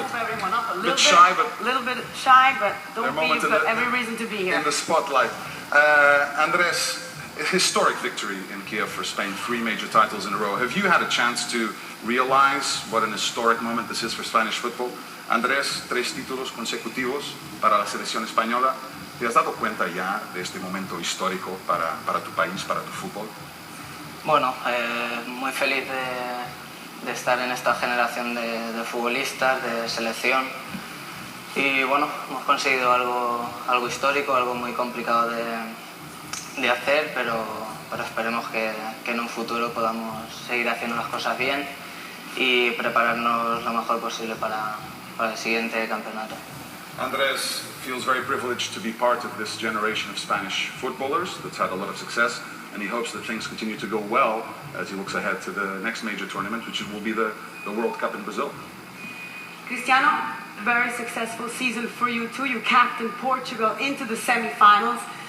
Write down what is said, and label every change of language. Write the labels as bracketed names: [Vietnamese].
[English] Let's move everyone up a Bit shy, but little bit shy, but don't be. You've got every reason to be here. In the spotlight, Andres, a historic victory in Kiev for Spain, 3 major titles in a row. Have you had a chance to realize what an historic moment this is for Spanish football? [Spanish] Andres, 3 títulos consecutivos para la selección española. ¿Te has dado cuenta ya de este momento histórico para tu país, para tu fútbol? Bueno, muy feliz de estar en esta generación de futbolistas, de selección. Y bueno, hemos conseguido algo histórico, algo muy complicado de hacer, pero esperemos que en un futuro podamos seguir haciendo las cosas bien y prepararnos lo mejor posible para el siguiente campeonato. [English] Andres feels very privileged to be part of this generation of Spanish footballers that's had a lot of success, and he hopes that things continue to go well as he looks ahead to the next major tournament, which will be the World Cup in Brazil. Cristiano, very successful season for you too. You captained Portugal into the semi-finals.